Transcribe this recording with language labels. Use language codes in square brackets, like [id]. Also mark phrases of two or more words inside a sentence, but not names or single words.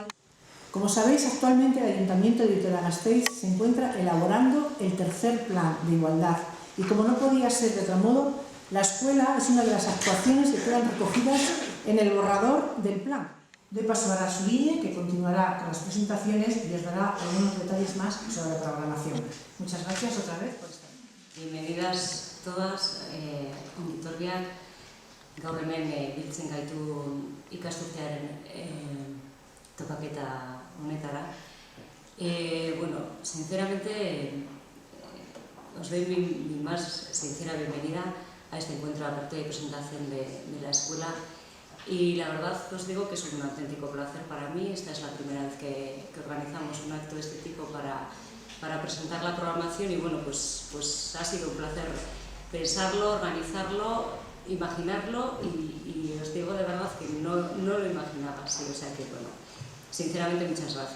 [es] Como sabéis, actualmente el Ayuntamiento de Vitoria-Gasteiz se encuentra elaborando el tercer plan de igualdad y, como no podía ser de otro modo, la escuela es una de las actuaciones que quedan recogidas en el borrador del plan. Doy paso ahora a Suline, que continuará con las presentaciones y os dará algunos detalles más sobre la programación. Muchas gracias otra vez por estar aquí. Bienvenidas todas, [eu] ongitorriak, gaur hemen biltzen gaitu ikasturtearen topaketa honetara. [es] Bueno, sinceramente, os doy mi más sincera bienvenida a este encuentro aparte de presentación de la escuela, y la verdad os digo que es un auténtico placer para mí. Esta es la primera vez que organizamos un acto de este tipo para presentar la programación, y bueno, pues ha sido un placer pensarlo, organizarlo, imaginarlo, y os digo de verdad que no lo imaginaba así, o sea que bueno, sinceramente muchas gracias.